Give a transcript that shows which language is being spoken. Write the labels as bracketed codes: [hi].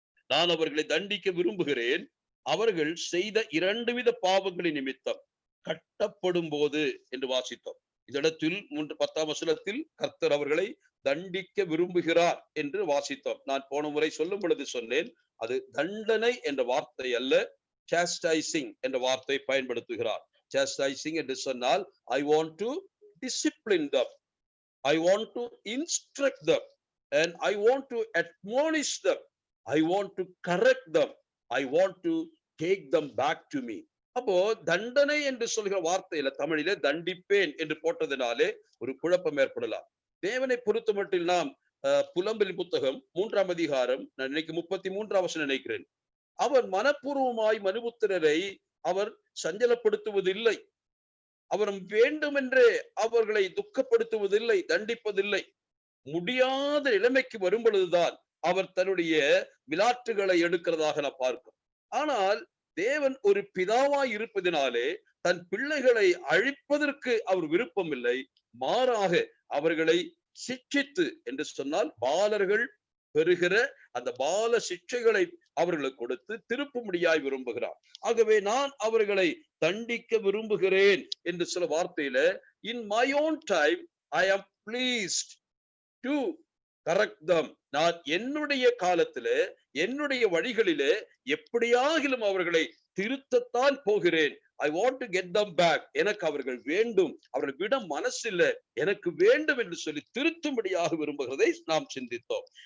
[ta] நான் அவர்களை தண்டிக்க விரும்புகிறேன், அவர்கள் செய்த 2 வித பாவங்களின் நிமித்தம் கட்டப்படும் போது என்று வாசித்தோம். இந்த இடத்தில் 10ஆம் வசனத்தில் கர்த்தர் அவர்களை தண்டிக்க விரும்புகிறார் என்று வாசித்தோம். நான் போன முறை சொல்லும் பொழுது சொன்னேன், அது தண்டனை என்ற வார்த்தை அல்ல, chastising என்ற வார்த்தை பயன்படுத்துகிறார். [en] chastising [ta] என்று சொன்னால் [en] I want to discipline them, I want to instruct them, and I want to admonish them, I want to correct them, I want to take them back to me. [ta] அப்போ தண்டனை என்று சொல்கிற வார்த்தையில தமிழிலே தண்டிப்பேன் என்று போட்டதினாலே ஒரு குழப்பம் ஏற்படலாம். தேவனை பொறுத்தமட்டில் நாம் புலம்பலின் புத்தகம் 3ஆம் அதிகாரம், நான் நினைக்க 33ஆம் வசனம் நினைக்கிறேன், அவர் மனப்பூர்வமாய் மனுபுத்திரரை அவர் சஞ்சலப்படுத்துவதில்லை, அவர் வேண்டுமென்றே அவர்களை துக்கப்படுத்துவதில்லை, தண்டிப்பதில்லை. முடியாத நிலைமைக்கு வரும் பொழுதுதான் அவர் தன்னுடைய விளாட்டுகளை எடுக்கிறதாக நான் பார்க்கிறோம். ஆனால் தேவன் ஒரு பிதாவாய் இருப்பதினாலே தன் பிள்ளைகளை அழிப்பதற்கு அவர் விருப்பம் இல்லை, மாறாக அவர்களை சிட்சித்து என்று சொன்னால் பாலர்கள் பெறுகிற அந்த பால சிட்சைகளை அவர்களுக்கு கொடுத்து திருப்பும்படியாய் விரும்புகிறார். ஆகவே நான் அவர்களை தண்டிக்க விரும்புகிறேன் என்று சில வார்த்தையில [en] in my own time I am pleased to correct them. [ta] நான் என்னுடைய காலத்திலே என்னுடைய வழிகளிலே எப்படியாகிலும் அவர்களை திருத்தத்தான் போகிறேன். [en] I want to get them back. [ta] எனக்கு அவர்கள் வேண்டும், அவர்கள் விட மனசில்ல, எனக்கு வேண்டும் என்று சொல்லி திருத்தும்படியாக விரும்புகிறதை நாம் சிந்தித்தோம்.